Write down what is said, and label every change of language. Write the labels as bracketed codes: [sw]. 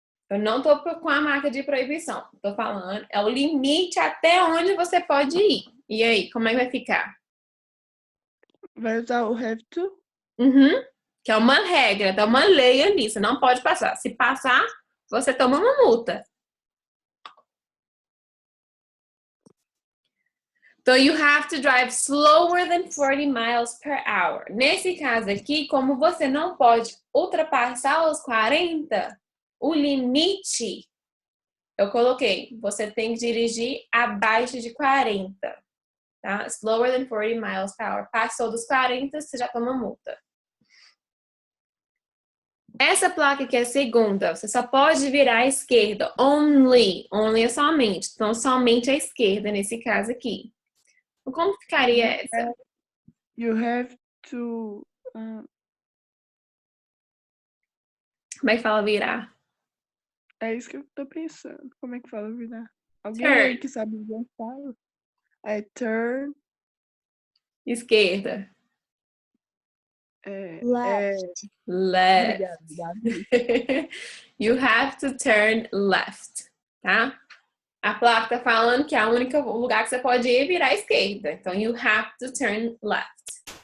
[pt] Eu não tô com a marca de proibição. Tô falando, é o limite até onde você pode ir. E aí, como é que vai ficar? Vai usar o have to? Uhum. Que é uma regra, tá uma lei ali. Você não pode passar. Se passar, você toma uma multa. Então, [en] you have to drive slower than 40 miles per hour. [pt] Nesse caso aqui, como você não pode ultrapassar os 40, o limite, eu coloquei, você tem que dirigir abaixo de 40, tá? [en] Slower than 40 miles per hour. [pt] Passou dos 40, você já toma multa. Essa placa aqui é a segunda. Você só pode virar à esquerda. [en] Only. Only [pt] é somente. Então, somente à esquerda, nesse caso aqui. Então, como ficaria essa? [en] You have to. [pt] Como é que fala virar? É isso que eu tô pensando. Como é que fala virar? Alguém [en] Turn. [pt] aí que sabe já fala? É turn. Esquerda. [en] Left. Left. [pt] Obrigada, Davi. [en] You have to turn left, [pt] tá? A placa tá falando que o único lugar que você pode ir é virar à esquerda. Então, [en] you have to turn left.